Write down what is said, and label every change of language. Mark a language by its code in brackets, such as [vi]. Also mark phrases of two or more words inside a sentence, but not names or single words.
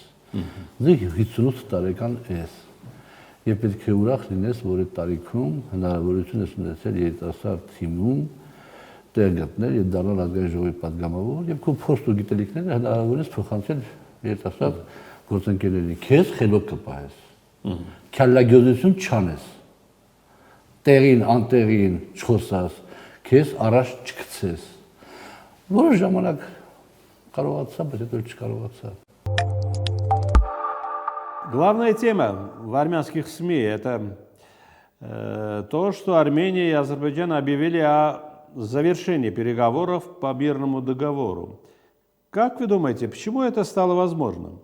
[hy] Դու 58 տարեկան ես։ Եվ պետք է ուրախ լինես, որ այդ տարիքում հնարավորություն ես ունեցել երիտասարդ թիմում տեղ գտնել եւ դառնալ ազգային ժողովի պատգամավոր եւ քո փորձ ու գիտելիքները հնարավոր ես փոխանցել երիտասարդ գործընկերներին։ Քեզ խելոք կպահես։ Քյալագյոզություն չանես։ Տեղին, անտեղին չխոսաս, քեզ առաջ չգցես։ Որոշ ժամանակ կարողացա, բայց հետո չկարողացա։ [ru] Главная тема в армянских СМИ – это то, что Армения и Азербайджан объявили о завершении переговоров по мирному договору. Как вы думаете, почему это стало возможным?